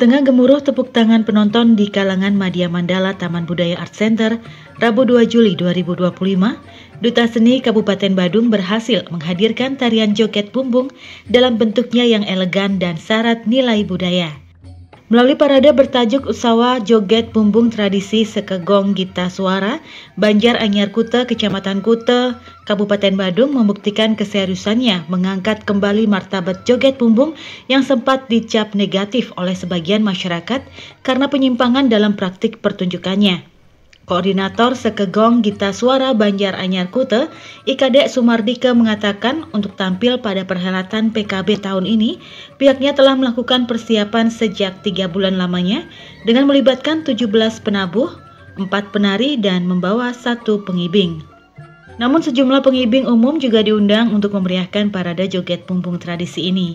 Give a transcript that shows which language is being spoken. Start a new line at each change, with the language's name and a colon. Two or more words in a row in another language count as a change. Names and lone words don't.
Indonesian: gemuruh tepuk tangan penonton di kalangan Madya Mandala Taman Budaya Art Center, Rabu 2 Juli 2025, Duta Seni Kabupaten Badung berhasil menghadirkan tarian joget bumbung dalam bentuknya yang elegan dan syarat nilai budaya. Melalui parade bertajuk Usawa Joget Bumbung Tradisi Sekegong Gita Suara, Banjar Anyar Kute, Kecamatan Kute, Kabupaten Badung membuktikan keseriusannya mengangkat kembali martabat joget bumbung yang sempat dicap negatif oleh sebagian masyarakat karena penyimpangan dalam praktik pertunjukannya. Koordinator Sekegong Gita Suara Banjar Anyar Kute, IKD Sumardike mengatakan untuk tampil pada perhelatan PKB tahun ini, pihaknya telah melakukan persiapan sejak 3 bulan lamanya dengan melibatkan 17 penabuh, 4 penari dan membawa 1 pengibing. Namun sejumlah pengibing umum juga diundang untuk memeriahkan parade joget bumbung tradisi ini.